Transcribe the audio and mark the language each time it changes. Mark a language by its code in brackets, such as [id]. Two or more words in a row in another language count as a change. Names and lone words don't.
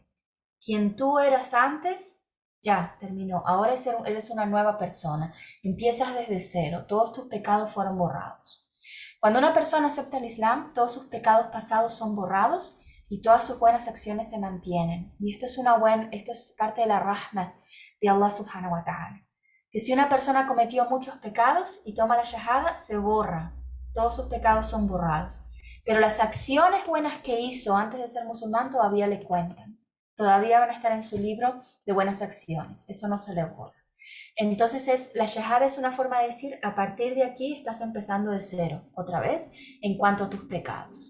[es] Quien tú eras antes, ya terminó. Ahora eres una nueva persona. Empiezas desde cero. Todos tus pecados fueron borrados. Cuando una persona acepta el Islam, todos sus pecados pasados son borrados y todas sus buenas acciones se mantienen. Y esto es parte de la rahma de Allah [ar] سبحانه وتعالى. [es] Que si una persona cometió muchos pecados y toma la shahada, se borra. Todos sus pecados son borrados. Pero las acciones buenas que hizo antes de ser musulmán todavía le cuentan. Todavía van a estar en su libro de buenas acciones. Eso no se le borra. Entonces la shahada es una forma de decir, a partir de aquí estás empezando de cero, otra vez, en cuanto a tus pecados.